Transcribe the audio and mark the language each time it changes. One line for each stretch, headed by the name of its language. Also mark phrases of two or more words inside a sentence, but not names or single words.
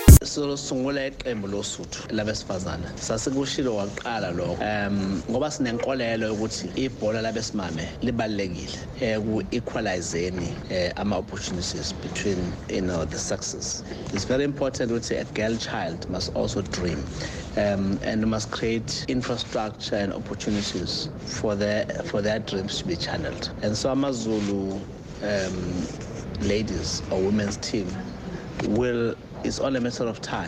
Zulu: sisosungula iqembu losuthu labesifazana sasikushilo waqala lokho ngoba sinenkolelo ukuthi ibhola labesimame libalekile ku-equalizeni ama-opportunities
English: between the sexes. It's very important ukuthi a girl child must also dream and must create infrastructure and opportunities for their dreams to be channeled. And so AmaZulu ladies or women's team it's only a matter of time.